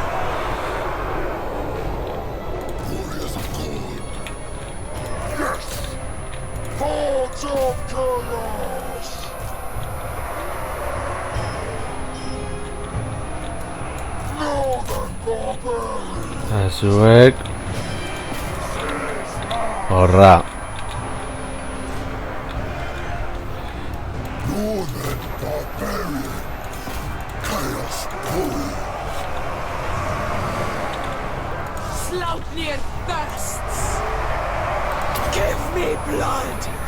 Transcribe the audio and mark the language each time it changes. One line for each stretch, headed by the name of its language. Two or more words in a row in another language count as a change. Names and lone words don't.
English: Warriors of Khorne. Yes! Hordes of Chaos! Northern barbarians!
Basque: Eta zuek. Horra.
English: Northern barbarian! Chaos warrior! Sloutnir thirsts! Give me blood!